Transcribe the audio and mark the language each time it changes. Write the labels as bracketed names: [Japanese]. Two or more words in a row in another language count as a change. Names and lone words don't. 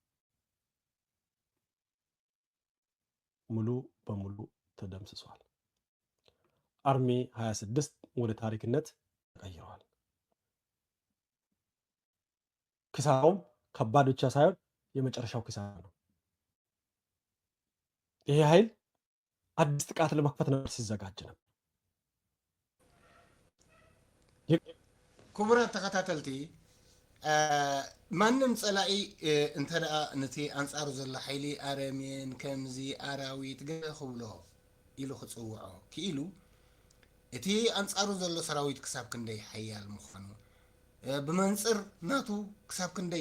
[Amharic] ሙሉ በሙሉ ተደምስሷል። አርሚ 26 ወደ ታሪክነት ተቀይረዋል። ኪሳራውም ከባድ ብቻ ሳይሆን የመጨረሻው ኪሳራ ነው። ይሄ ኃይል አዲስ ጥቃት ለመክፈት ነበር ሲዘጋጅ ነበር። [Tigrinya] ክቡራት ተከታተልቲ ማንም ፀላኢ እንተደኣ ነቲ አንፃሩ ዘሎ ሓይሊ አረሜን ከምዚ አራዊት ክብሎ ኢሉ ክፅውዖ ክኢሉ እቲ አንፃሩ ዘሎ ሰራዊት ክሳብ ክንደይ ሓያል ምዃኑ ብመንፅር ናቱ ክሳብ ክንደይ